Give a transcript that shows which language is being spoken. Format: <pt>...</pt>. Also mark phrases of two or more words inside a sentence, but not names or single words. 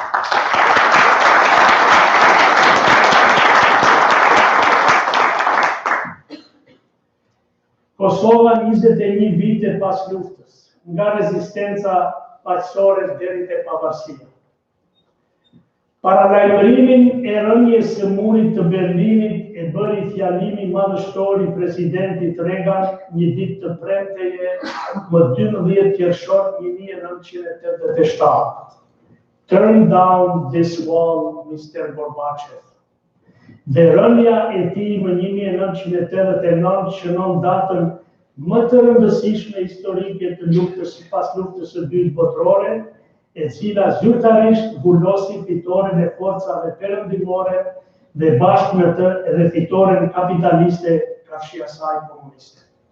<sq>Kosova 21 vite pas luftës, nga rezistenca paqësore deri te pavarësia. Paralajmërimin e rënjes së murit të Berlinit e bëri fjalimi madhështor i presidentit Reagan një ditë të premteje më 12 qershor 1987.</sq> <en>Turn down this wall, Mr. Gorbachev.</en> <sq>Dhe rënja e tij më 1989 shënon datën më të rëndësishme historike të luftës pas luftës së dytë botërore, e cila zyrtarisht vullosi fitoren e forcave perëndimore dhe bashkë me të edhe fitoren kapitaliste kafshia saj komuniste.</sq>